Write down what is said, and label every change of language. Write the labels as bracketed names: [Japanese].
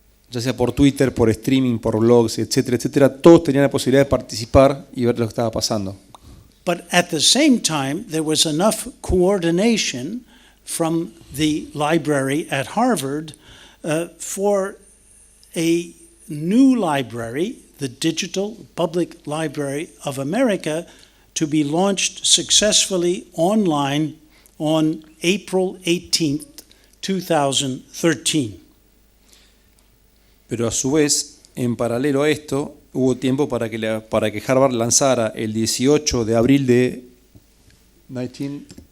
[Spanish] Ya sea por Twitter, por streaming, por blogs, etcétera, etcétera, todos tenían la posibilidad de participar y ver lo que estaba pasando. [English] But at the same time, there was enough coordination from the library at Harvard for a new library, the Digital Public Library of America, to be launched successfully online on April 18th, 2013. [Spanish] Pero a su vez, en paralelo a esto, hubo tiempo para que Harvard lanzara el 18 de abril de 2000.